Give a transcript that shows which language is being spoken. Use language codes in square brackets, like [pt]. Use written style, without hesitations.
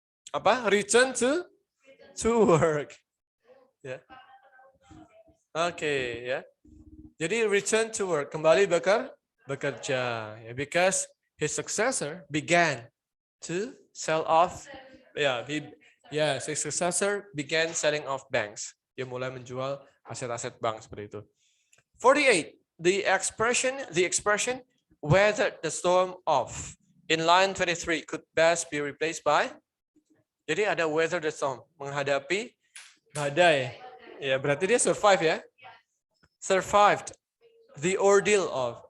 [id] Apa? [en] Return to work. [id] Ya. Oke, ya. Jadi [en] return to work, [id] kembali bekerja. [en] Ya, because his successor began to sell off. Ya, his successor began selling off banks. [id] Dia mulai menjual aset-aset bank seperti itu. [en] 48. The expression weathered the storm off in line 23 could best be replaced by. [id] Jadi ada [en] weather the storm, [id] menghadapi badai. Ya, berarti dia survive ya. [en] Survived the ordeal of.